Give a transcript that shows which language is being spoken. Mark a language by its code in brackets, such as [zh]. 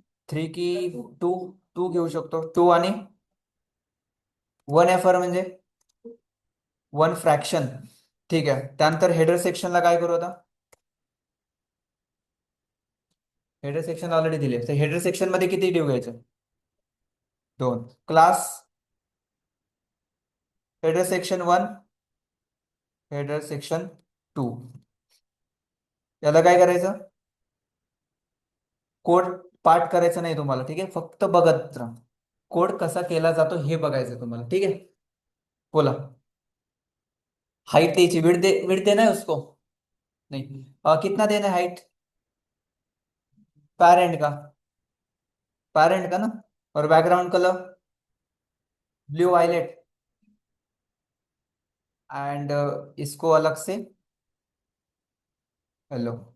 [mr] Three की to, to घेऊ शकतो. टू आणि वन एफ आर म्हणजे वन फ्रॅक्शन. ठीक आहे, त्यानंतर हेडर सेक्शनला काय करू आता? हेडर सेक्शन ऑलरेडी दिले, तर हेडर सेक्शन मध्ये किती डिव घ्यायचं? दोन. Class header section one, header section two. याला काय करायचं? कोड पाठ करायचं नाही तुम्हाला, ठीक आहे, फक्त बघत राहा. कोड कसा केला जातो हे बघायचं तुम्हाला, [hi] ठीक है. [mr] बोला. [hi] हाइट चाहिए, विड्थ देना है उसको? नहीं, कितना देना है हाइट? पेरेंट का, पेरेंट का ना. और background colour blue violet, and इसको अलग से हेलो.